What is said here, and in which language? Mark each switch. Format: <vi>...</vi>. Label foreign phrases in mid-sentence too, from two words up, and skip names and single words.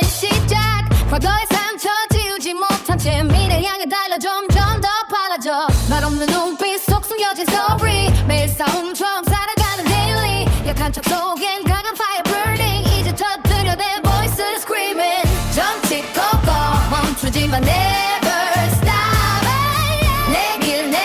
<ko>시작 과거의 상처 지우지 못한 채 미래 향해 달려 점점 더 빨라져 말없는 눈빛 속 숨겨진 story 매일 싸움처럼 살아가는 daily 약한 척 속엔 강한</ko> <en>fire burning</en> <ko>이제 터뜨려 내 voice를 screaming 좀 찍고 go 멈추지 마</ko> <en>never stop</en> <ko>내 길</ko>